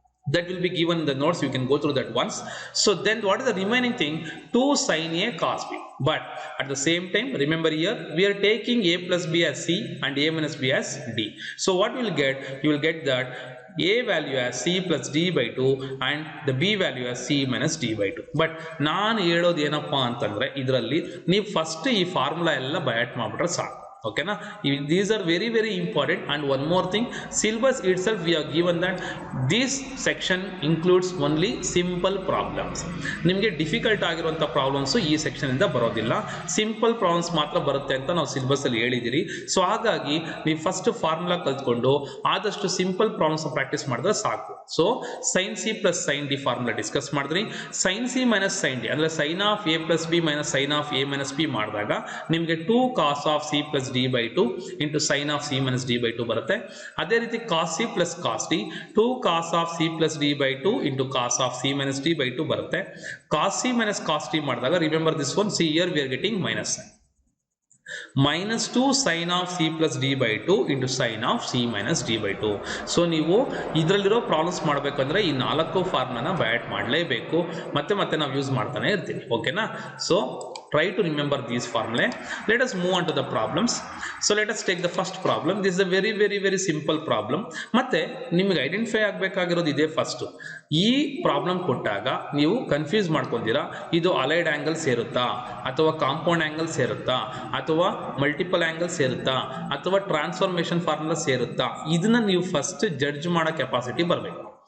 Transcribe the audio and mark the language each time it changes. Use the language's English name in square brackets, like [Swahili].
[English] That will be given in the notes, you can go through that once. So then what is the remaining thing? 2 sin a cos b. But at the same time, remember here we are taking a plus b as c and a minus b as d. So what you will get? You will get that a value as c plus d by 2 and the b value as c minus d by 2. [Kannada] But ನಾನು ಹೇಳೋದು ಏನಪ್ಪಾ ಅಂತಂದ್ರೆ ಇದರಲ್ಲಿ ನೀವು first ಈ formula ಎಲ್ಲ ಬಯಾಟ್ ಮಾಡಿಬಿಟ್ರೆ ಸಾಕು. [English] Okay na? These are very very important. And one more thing, syllabus itself we have given that this section includes only simple problems. [Kannada] ನಿಮಗೆ ಡಿಫಿಕಲ್ಟ್ ಆಗಿರುವಂತ ಪ್ರಾಬ್ಲಮ್ಸ್ ಈ ಸೆಕ್ಷನ್ ಇಂದ ಬರೋದಿಲ್ಲ, ಸಿಂಪಲ್ ಪ್ರಾಬ್ಲಮ್ಸ್ ಮಾತ್ರ ಬರುತ್ತೆ ಅಂತ ನಾವು ಸಿಲೆಬಸ್ ಅಲ್ಲಿ ಹೇಳಿದಿರಿ. ಸೊ ಹಾಗಾಗಿ ನೀವು ಫಸ್ಟ್ ಫಾರ್ಮುಲಾ ಕಲ್ತ್ಕೊಂಡು ಆದಷ್ಟು ಸಿಂಪಲ್ ಪ್ರಾಬ್ಲಮ್ಸ್ ಪ್ರಾಕ್ಟೀಸ್ ಮಾಡಿದ್ರೆ ಸಾಕು. So sine C plus sine D formula discuss ಮಾಡಿದ್ರಿ. Sign C minus sine D ಅಂದ್ರೆ sign of A plus B minus sine of A minus B ಮಾಡಿದಾಗ ನಿಮಗೆ 2 ಕಾಸ್ of C plus [English] d by 2 into sin of c minus d by 2 [Kannada] ಬರುತ್ತೆ. ಅದೇ ರೀತಿ [English] cos c plus cos d 2 cos of c plus d by 2 into cos of c minus d by 2 [Kannada] ಬರುತ್ತೆ. [English] cos c minus cos d [Kannada] ಮಾಡಿದಾಗ [English] remember this one, see here we are getting minus sign. minus 2 sin of c plus d by 2 into sin of c minus d by 2. [Kannada] So ನೀವು ಇದರಲ್ಲಿರೋ problems ಮಾಡಬೇಕಂದ್ರೆ ಈ 4 ಫಾರ್ಮುಲಾನ ಬಯಾಟ್ ಮಾಡಲೇಬೇಕು, ಮತ್ತೆ ಮತ್ತೆ ನಾವು use ಮಾಡ್ತಾನೆ ಇರ್ತೀವಿ. ಓಕೆನಾ? [English] So try to remember these formulae. Let us move on to the problems. So let us take the first problem. This is a very very very simple problem. [Kannada] ಮತ್ತೆ ನಿಮಗೆ ಐಡೆಂಟಿಫೈ ಆಗಬೇಕಾಗಿರೋದು ಇದೆ ಫಸ್ಟ್. ಈ problem ಕೊಟ್ಟಾಗ ನೀವು confuse ಮಾಡ್ಕೊಂತೀರಾ, ಇದು allied angle ಸೇರುತ್ತಾ ಅಥವಾ compound angle ಸೇರುತ್ತಾ ಅಥವಾ multiple angle ಸೇರುತ್ತಾ ಅಥವಾ ಟ್ರಾನ್ಸ್ಫಾರ್ಮೇಷನ್ ಫಾರ್ಮುಲಾ ಸೇರುತ್ತಾ, ಇದನ್ನ ನೀವು ಫಸ್ಟ್ ಜಡ್ಜ್ ಮಾಡೋ ಕೆಪಾಸಿಟಿ ಬರಬೇಕು.